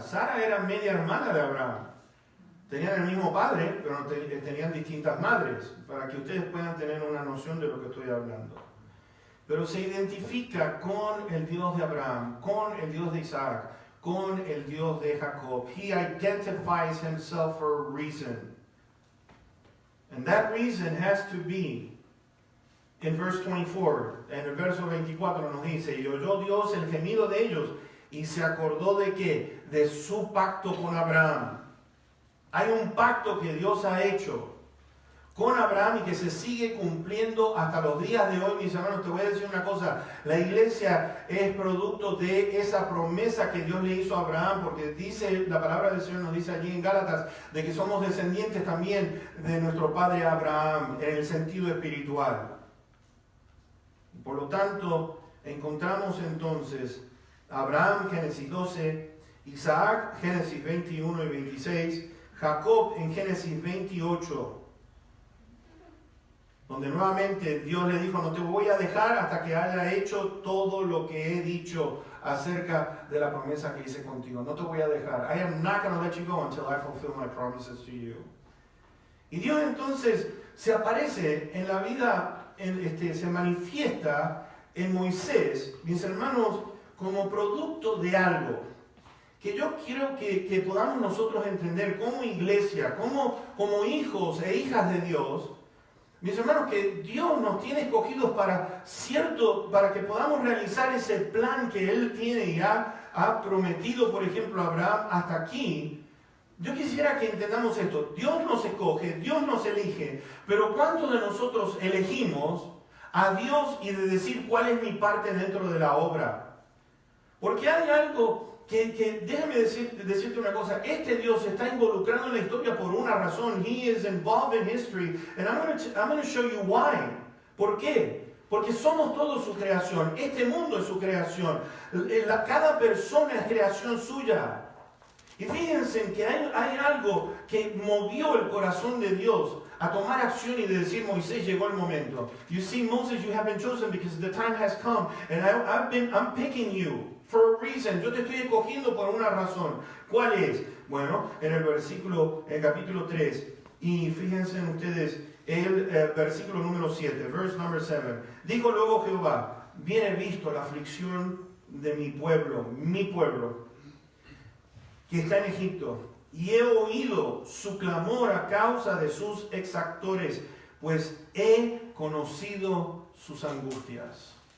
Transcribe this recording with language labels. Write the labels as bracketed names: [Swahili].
[Spanish] Sara era media hermana de Abraham. Tenían el mismo padre, pero tenían distintas madres, para que ustedes puedan tener una noción de lo que estoy hablando. Pero se identifica con el Dios de Abraham, con el Dios de Isaac, con el Dios de Jacob. [English] He identifies himself for a reason. And that reason has to be, in verse 24, [Spanish] en el verso 24 nos dice, y oyó Dios el gemido de ellos, y se acordó de qué? De su pacto con Abraham. Hay un pacto que Dios ha hecho con Abraham y que se sigue cumpliendo hasta los días de hoy, mis hermanos. Te voy a decir una cosa, la iglesia es producto de esa promesa que Dios le hizo a Abraham, porque dice, la palabra del Señor nos dice allí en Gálatas, de que somos descendientes también de nuestro padre Abraham, en el sentido espiritual. Por lo tanto, encontramos entonces Abraham, Génesis 12, Isaac, Génesis 21 y 26, Jacob en Génesis 28, donde nuevamente Dios le dijo, no te voy a dejar hasta que haya hecho todo lo que he dicho acerca de la promesa que hice contigo. No te voy a dejar. [English] I am not going to let you go until I fulfill my promises to you. [Spanish] Y Dios entonces se aparece en la vida, se manifiesta en Moisés, mis hermanos, como producto de algo que yo quiero que podamos nosotros entender como iglesia, como hijos e hijas de Dios, mis hermanos, que Dios nos tiene escogidos para que podamos realizar ese plan que Él tiene y ha prometido, por ejemplo, a Abraham hasta aquí. Yo quisiera que entendamos esto. Dios nos escoge, Dios nos elige, pero ¿cuántos de nosotros elegimos a Dios y de decir cuál es mi parte dentro de la obra? Porque hay algo que déjame decirte una cosa, este Dios está involucrado en la historia por una razón. [English] He is involved in history, and I'm going to show you why. [Spanish] ¿Por qué? Porque somos todos su creación, este mundo es su creación, cada persona es creación suya. Y fíjense que hay algo que movió el corazón de Dios a tomar acción y de decir, Moisés, llegó el momento. [English] You see, Moses, you have been chosen because the time has come, and I'm picking you for a reason. [Spanish] Yo te estoy escogiendo por una razón. ¿Cuál es? Bueno, en el capítulo 3, y fíjense ustedes, el versículo número 7, [English] verse number 7. [Spanish] Dijo luego Jehová, bien he visto la aflicción de mi pueblo, que está en Egipto, y he oído su clamor a causa de sus exactores, pues he conocido sus angustias.